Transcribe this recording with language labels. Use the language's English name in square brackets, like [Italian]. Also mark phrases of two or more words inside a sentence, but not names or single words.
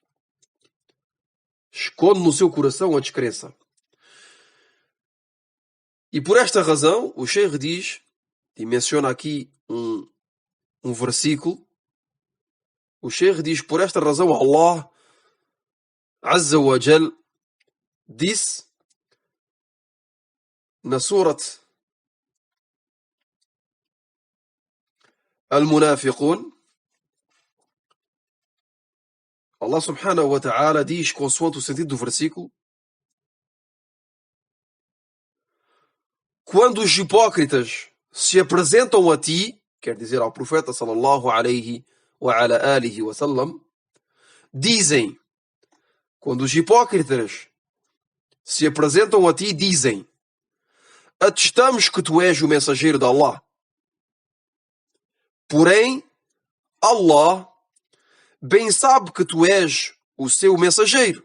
[Portuguese] Esconde no seu coração a descrença. E por esta razão, o Sheikh diz, e menciona aqui um versículo, o Sheikh diz, por esta razão, [Arabic] الله عز وجل [Portuguese] disse na Surat Al-Munafiqun, [Arabic] الله سبحانه وتعالى [Portuguese] diz, consoante o sentido do versículo, quando os hipócritas se apresentam a ti, quer dizer ao profeta [Arabic] صلى الله عليه وعلى آله وسلم, [Portuguese] dizem, quando os hipócritas se apresentam a ti, dizem, atestamos que tu és o mensageiro de Allah. Porém, Allah bem sabe que tu és o seu mensageiro.